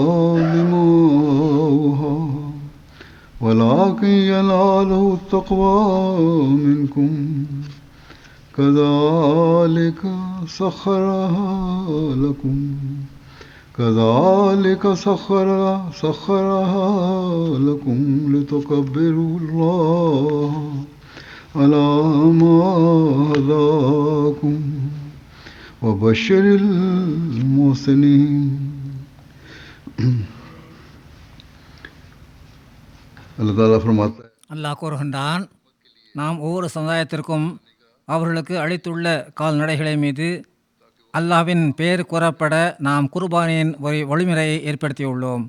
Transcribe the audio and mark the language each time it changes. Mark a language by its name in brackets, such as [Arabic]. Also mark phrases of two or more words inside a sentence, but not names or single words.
[Arabic] دماؤها ولكن يناله التقوى منكم كذلك سخرها لكم لتكبروا الله على ما هداكم وبشر المحسنين. [Tamil] அல்லாஹ் கூறுகின்றான், நாம் ஒவ்வொரு சமுதாயத்திற்கும் அவர்களுக்கு அளித்துள்ள கால்நடைகளை மீது அல்லாஹ்வின் பெயர் கூறப்பட நாம் குர்பானியின் ஒரு வழிமுறையை ஏற்படுத்தியுள்ளோம்.